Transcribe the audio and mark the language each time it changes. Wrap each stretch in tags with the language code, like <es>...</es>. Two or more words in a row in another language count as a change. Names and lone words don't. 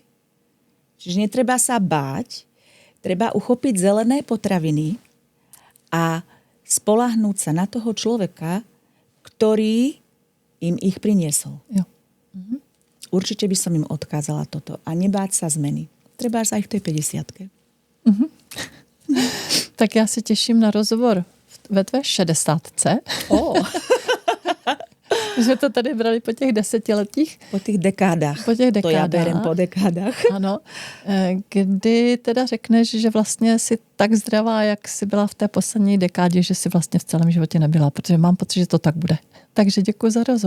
<sk>Čiže netreba sa báť, treba uchopiť zelené potraviny a spoľahnúť sa na toho človeka, ktorý im ich priniesol. Jo. Určite by som im odkázala toto a nebáť sa zmeny. Treba aj v tej 50-ke.</sk> <cs>Tak já se těším na rozhovor ve tvé 60. My jsme to tady brali po těch 10letích. Po těch dekádách. To já berem po dekádách. Ano. Kdy teda řekneš, že vlastně jsi tak zdravá, jak jsi byla v té poslední dekádě, že jsi vlastně v celém životě nebyla, protože mám pocit, že to tak bude.</cs>